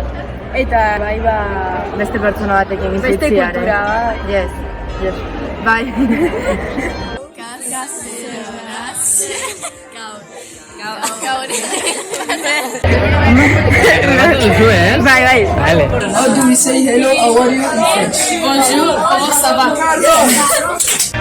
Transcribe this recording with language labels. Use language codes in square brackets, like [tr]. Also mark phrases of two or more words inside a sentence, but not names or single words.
[eu] Eta beste pertsona batekin bizitziaren. Beste kultura, yes. Bai. Bai. [en] How do we say hello, how are you in French? [fr] Bonjour, comment ça va?